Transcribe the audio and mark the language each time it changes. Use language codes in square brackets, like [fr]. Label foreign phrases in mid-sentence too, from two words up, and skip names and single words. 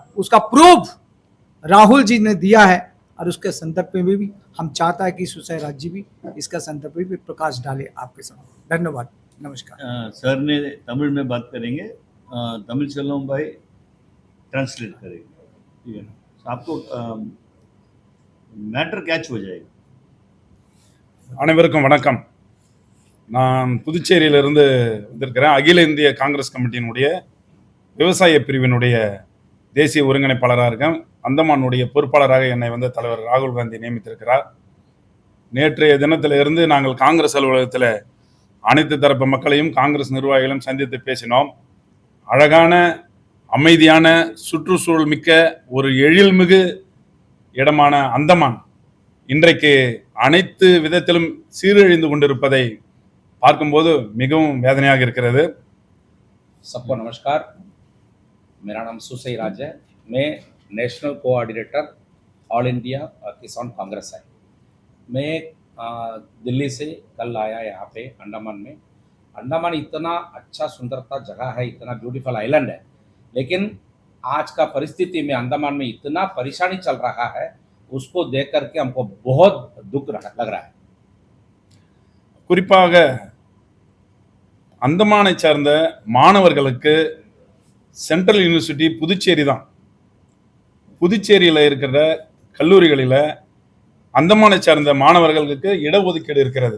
[hi] उसका प्रूफ राहुल जी ने दिया है और उसके संदर्भ में भी हम चाहता है कि सुसैराज जी भी इसका संदर्भ में भी प्रकाश डाले आपके सामने। धन्यवाद, नमस्कार। सर ने तमिल में बात करेंगे, तमिल செல்லம் भाई ट्रांसलेट करेंगे, ठीक है। आपको [en] matter catch [hi] हो जाएगा। [ta] அனைவருக்கும் வணக்கம். நான் புதுச்சேரியிலிருந்து வந்திருக்கிறேன். அகில இந்திய காங்கிரஸ் கமிட்டியினுடைய விவசாய பிரிவினுடைய தேசிய ஒருங்கிணைப்பாளராக இருக்கேன். அந்தமானுடைய பொறுப்பாளராக என்னை தலைவர் ராகுல் காந்தி நியமித்திருக்கிறார். நேற்றைய தினத்திலிருந்து நாங்கள் காங்கிரஸ் அலுவலகத்தில் அனைத்து தரப்பு மக்களையும் காங்கிரஸ் நிர்வாகிகளும் சந்தித்து பேசினோம். அழகான, அமைதியான, சுற்றுச்சூழல் மிக்க ஒரு எழில்மிகு இடமான அந்தமான் இன்றைக்கு அனைத்து விதத்திலும் சீரழிந்து கொண்டிருப்பதை பார்க்கும்போது மிகவும் வேதனையாக இருக்கிறது. [hi] सबको नमस्कार, मेरा नाम सुसैराज है। मैं [en] National Coordinator [hi] ऑल इंडिया किसान कांग्रेस है। मैं दिल्ली से कल आया यहाँ पे अंडमान में। अंडमान इतना अच्छा सुंदरता जगह है, इतना [en] beautiful island [hi] है, लेकिन आज का परिस्थिति में अंडमान में इतना परेशानी चल रहा है, उसको देख करके हमको बहुत दुख लग रहा है। [ta] குறிப்பாக அந்தமானை சார்ந்த மாணவர்களுக்கு சென்ட்ரல் யூனிவர்சிட்டி புதுச்சேரி தான். புதுச்சேரியில் இருக்கிற கல்லூரிகளில் அந்தமானை சார்ந்த மாணவர்களுக்கு இடஒதுக்கீடு இருக்கிறது.